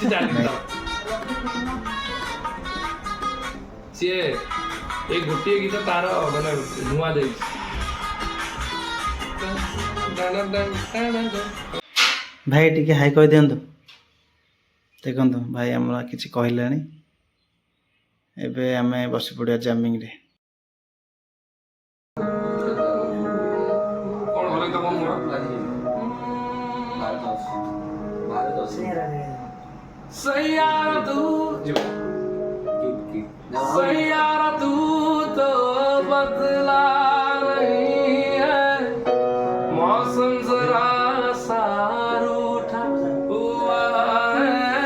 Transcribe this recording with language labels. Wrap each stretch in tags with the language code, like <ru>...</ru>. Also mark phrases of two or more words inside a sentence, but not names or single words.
<or>ସିଏ ଏଇ ଗୋଟିଏ ଗୀତ ତାର ମାନେ ନୂଆ ଦେଇଛି। ଭାଇ ଟିକେ ହାଇ କହିଦିଅନ୍ତୁ। ଦେଖନ୍ତୁ ଭାଇ ଆମର କିଛି କହିଲାଣି। ଏବେ ଆମେ ବସି ପଡ଼ିବା ଜାମିଂରେ।</or> <hi>सैयारा तू तो बदला नहीं है, मौसम जरा सा रूठा हुआ है।</hi>